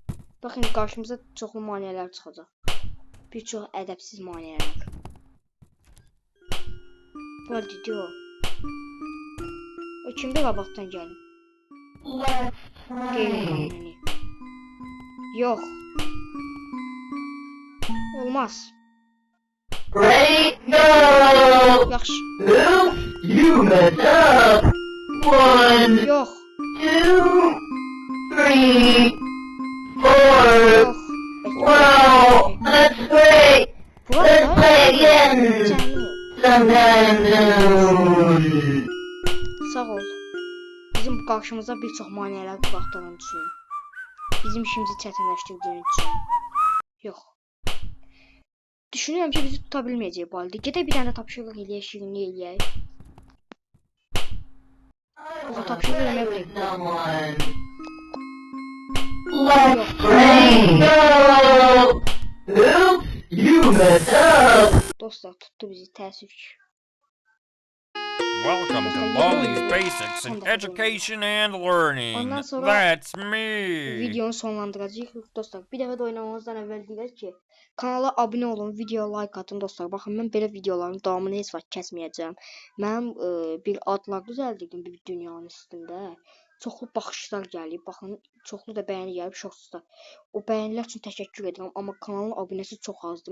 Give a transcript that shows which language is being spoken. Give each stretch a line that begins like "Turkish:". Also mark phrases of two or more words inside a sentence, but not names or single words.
Azerbaijani: Baxın, qarşımıza çoxlu maneələr çıxacaq. Bir çox ədəbsiz maneələr. Baldi, deyir o. O kimdir qabaqdan gəlin? Qeyri-qanuni. Yox. Olmaz.
English: Great go!
Azerbaijani: Yaxşı.
English: Oops, you messed up! 1,
Azerbaijani: Yox. 2, 3, 4. Yox.
English: Wow, that's great! Let's play again! Sometime soon!
Azerbaijani: Sağ ol. Bizim qarşımıza bir çox maneələr buraxdığın üçün. Bizim işimizi çətinləşdirdiyin üçün. Yox. Düşünürəm ki, bizi tuta bilməyəcək Baldi. Gedək bir dənə tapşırıq eləyək, şirinlik eləyək. O tapşırıq eləmək bilək.
English: Someone. Let's play go! Oops, you messed up!
Azerbaijani: Dostlar, tutdu bizi, təəssüf ki.
English: Welcome to Baldi's Basics in Education and Learning. That's me.
Azerbaijani: Videonu sonlandıracağıq dostlar. Bir dəfə də oynamamızdan əvvəl deyək ki, kanala abunə olun, videoya like atın dostlar. Baxın, mən belə videoların davamını heç vaxt kəsməyəcəm. Mənim bir adlar düzəldirdim bir dünyanın üstündə. Çoxlu baxışlar gəlib. Baxın, çoxlu da bəyəni gəlib şortsda. O bəyənilər üçün təşəkkür edirəm, amma kanalın abunəsi çox azdır.